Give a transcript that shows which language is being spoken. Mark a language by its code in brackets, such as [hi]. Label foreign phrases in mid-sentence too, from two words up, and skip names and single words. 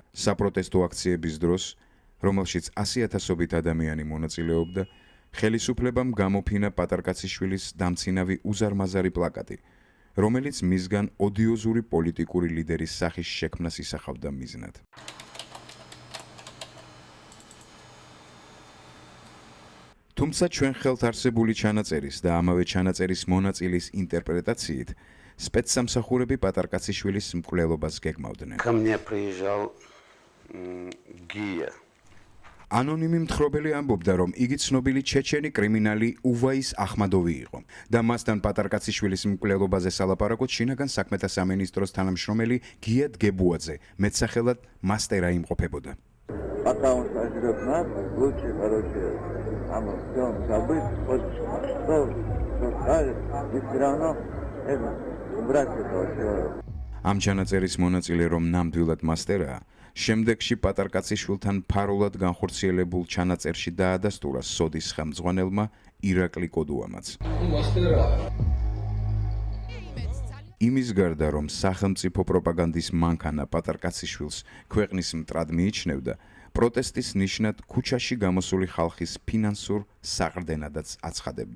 [ka] საპროტესტო აქციების დროს, რომელშიც 100,000-ობით ადამიანი მონაწილეობდა, ხელისუფლებამ გამოფინა პატარკაციშვილის დამცინავი უზარმაზარი პლაკატი, რომელიც მისგან ოდიოზური პოლიტიკური ლიდერის სახის შექმნას ისახავდა მიზნად. თუმცა ჩვენ ხელთ არსებული ჩანაწერის და ამავე ჩანაწერის მონაწილის ინტერპრეტაციით, სპეცსამსახურები პატარკაციშვილის მკვლელობას გეგმავდნენ. [ru] Ко мне приезжал Гия. [ka] ანონიმი მთხრობელი ამბობდა, რომ იგი ცნობილი ჩეჩენი კრიმინალი უვაის ახმადოვი იყო და მასთან პატარკაციშვილის მკვლელობაზე სალაპარაკოდ შინაგან საქმეთა სამინისტროს თანამშრომელი გია დგებუაძე მეტსახელად მასტერა იმყოფებოდა. [ru] Пока он сожрет нас, лучше, все забыть, что скажет, и все равно убрать этого человека. [ka] ამ ჩანაწერის მონაწილე რომ ნამდვილად მასტერაა, შემდეგში პატარკაციშვილთან ფარულად განხორციელებულ ჩანაწერში დაადასტურა სოდის ხელმძღვანელმა ირაკლი კოდუამაც. იმის გარდა, რომ სახელმწიფო პროპაგანდის მანქანა პატარკაციშვილს ქვეყნის მტრად მიიჩნევდა, პროტესტის ნიშნად ქუჩაში გამოსული ხალხის ფინანსურ საყრდენადაც აცხადებდა.